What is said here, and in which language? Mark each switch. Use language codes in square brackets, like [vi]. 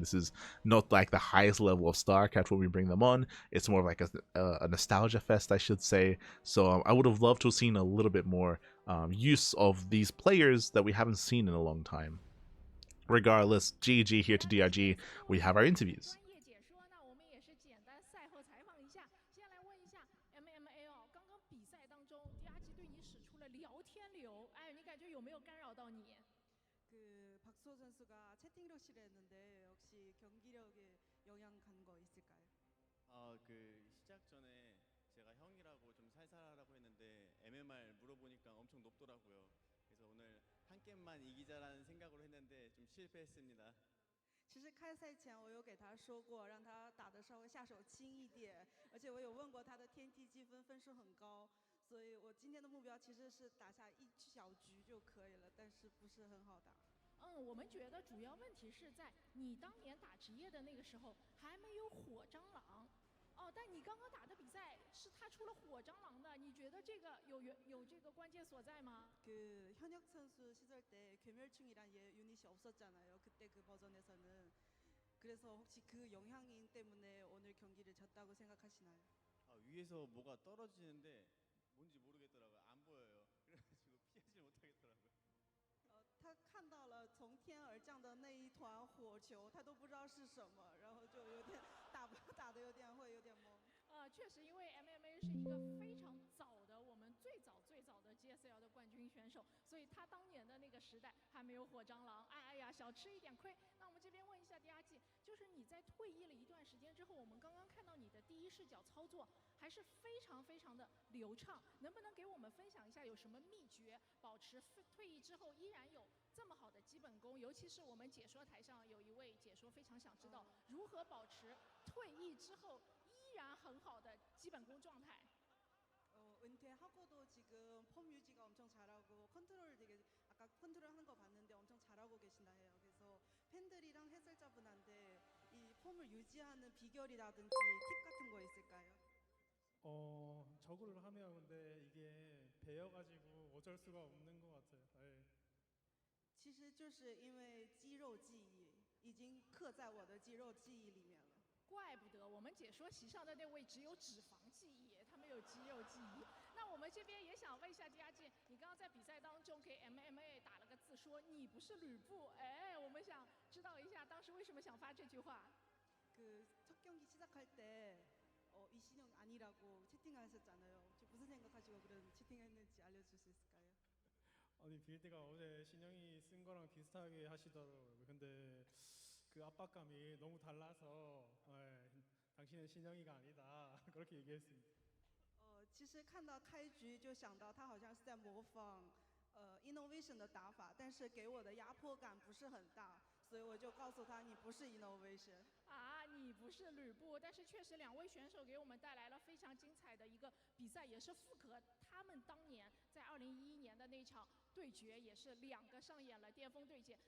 [en] This is not like the highest level of StarCraft when we bring them on. It's more of like a nostalgia fest, I should say. So I would have loved to have seen a little bit more use of these players that we haven't seen in a long time. Regardless, GG here to DRG. We have our interviews. [zh] 专业解说，那我们也是简单赛后采访一下。先来问一下 MMA 哦，刚刚比赛当中 DRG 对你使出了聊天流，哎，你感觉有没有干扰到你？ [ko] 그 박수호 선수가 채팅력실에 했는데 혹시 경기력에 영향 간 거 있을까요? 그 시작 전에 제가 형이라고 좀 살살하라고 했는데 MMR 물어보니까 엄청 높더라고요. 그래서 오늘 한 게임만 이기자라는 생각으로 했는데 좀 실패했습니다. [zh] 其实开赛前我有给他说过，让他打得稍微下手轻一点，而且我有问过他的天梯积分分数很高，所以我今天的目标其实是打下一小局就可以了，但是不是很好打。我们觉得主要问题是在你当年打职业的那个时候还没有火蟑螂。哦，但你刚刚打的比赛是他出了火蟑螂的，你觉得这个有这个关键所在吗？ [ko] 그 현역 선수 시절 때 괴멸충이란 유닛이 없었잖아요. 그때 그 버전에서는. 그래서 혹시 그 영향인 때문에 오늘 경기를 졌다고 생각하시나요? 위에서 뭐가 떨어지는데 뭔지 모르겠더라고요. 안 보여요. 그래가지고 피하지 못하겠더라고요. [zh] 他看到了从天而降的那一团火球，他都不知道是什么，然后就有点打的有点懵。确实，因为 MMA 是一个非常早的，我们最早的 GSL 的冠军选手，所以他当年的那个时代还没有火蟑螂。哎呀，小吃一点亏。那我们这边问一下 DRG， 就是你在退役了一段时间之后，我们刚刚看到你的第一视角操作还是非常的流畅，能不能给我们分享一下有什么秘诀，保持退役之后依然有这么好的基本功？尤其是我们解说台上有一位解说非常想知道如何保持退役之后依然很好的基本功状态。 [ko] 은퇴하고도 지금 폼 유지가 엄청 잘하고 컨트롤 되게 아까 컨트롤 하는 거 봤는데 엄청 잘하고 계신다 해요. 그래서 팬들이랑 해설자분한테 이 폼을 유지하는 비결이라든지 팁 같은 거 있을까요? 저구를 하면 근데 이게 배여가지고 어쩔 수가 없는 것 같아요. 네. [zh] 其实就是因为肌肉记忆已经刻在我的肌肉记忆里面了。怪不得我们解说席上的那位只有脂肪记忆，他没有肌肉记忆。那我们这边也想问一下 DRG， 你刚刚在比赛当中给 MMA 打了个字，说你不是吕布。哎，我们想知道一下当时为什么想发这句话。 [ko] 그 첫 경기 시작할 때 이신영 아니라고 채팅하셨잖아요. 혹시 무슨 생각하시고 그런 채팅했는지 알려줄 수 있을까요? 아니 빌드가 어제 신영이 쓴 거랑 비슷하게 하시더라고요. 근데 그 압박감이 너무 달라서 당신은 신영이가 아니다 그렇게 얘기했습니다. [zh] 其实看到开局就想到他好像是在模仿Innovation 的打法，但是给我的压迫感不是很大，所以我就告诉他你不是 Innovation。啊，你不是吕布，但是确实两位选手给我们带来了非常精彩的一个比赛，也是复刻他们当年在2011年的那场对决，也是两个上演了巅峰对决。